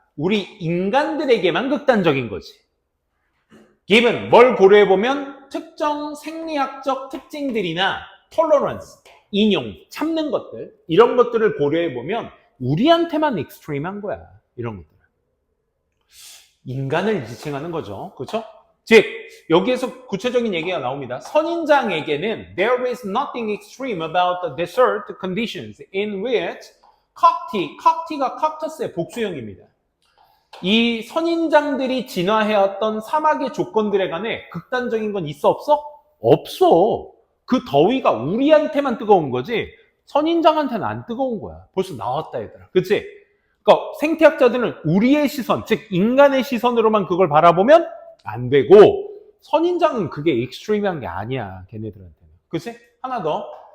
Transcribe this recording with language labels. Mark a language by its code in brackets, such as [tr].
[ko] 우리 인간들에게만 극단적인 거지. given, 뭘 고려해보면 특정 생리학적 특징들이나 tolerance, 인용, 참는 것들, 이런 것들을 고려해보면 우리한테만 익스트림한 거야. 이런 것들. 인간을 지칭하는 거죠. 그렇죠? 즉, 여기에서 구체적인 얘기가 나옵니다. 선인장에게는 [en] there is nothing extreme about the desert conditions in which [ko] cock티가 cactus의 복수형입니다. 이 선인장들이 진화해왔던 사막의 조건들에 관해 극단적인 건 있어 없어? 없어. 그 더위가 우리한테만 뜨거운 거지 선인장한테는 안 뜨거운 거야. 벌써 나왔다 얘들아. 그치? 그러니까 생태학자들은 우리의 시선, 즉 인간의 시선으로만 그걸 바라보면 안 되고 선인장은 그게 익스트림한 게 아니야. 걔네들한테는. 그치? 하나 더.